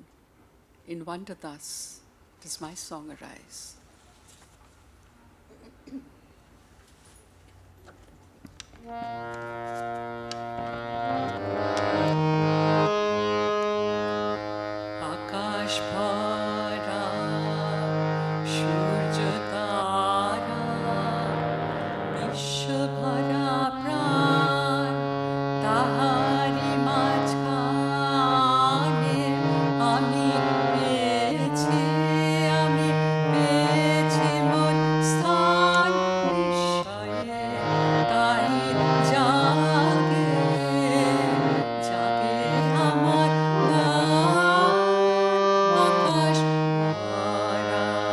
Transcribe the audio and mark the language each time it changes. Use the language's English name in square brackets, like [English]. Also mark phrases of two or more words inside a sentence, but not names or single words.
[English] In wonder thus does my song arise. [Bangla] আকাশ ভরা, সূর্য তারা, বিশ্ব ভরা প্রাণ, তাহারি মাঝখানে, আমি পেয়েছি মোর স্থান বিস্ময়ে, তাই জাগে আমার গান, আকাশ ভরা.